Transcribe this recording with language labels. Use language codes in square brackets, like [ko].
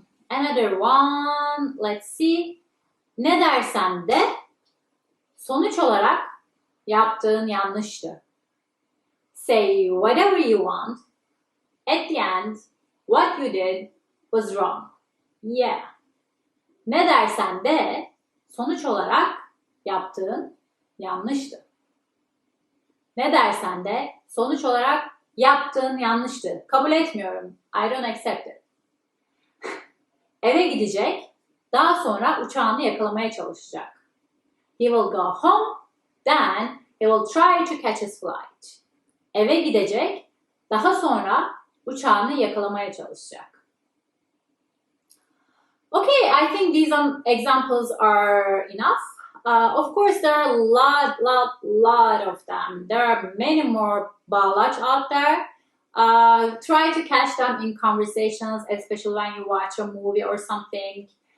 [en] Another one. Let's see. [tr] Ne dersen de sonuç olarak yaptığın yanlıştı. [en] Say whatever you want. At the end, what you did was wrong. Yeah. [tr] Ne dersen de sonuç olarak yaptığın yanlıştı. Ne dersen de sonuç olarak yaptığın yanlıştı. Kabul etmiyorum. [en] I don't accept it. [tr] Eve gidecek, daha sonra uçağını yakalamaya çalışacak. [en] He will go home, then he will try to catch his flight. [tr] Eve gidecek, daha sonra uçağını yakalamaya çalışacak. [en] Okay, I think these examples are enough. Of course, there are a lot of them. There are many more bağlaç out there. Try to catch them in conversations, especially when you watch a movie or something.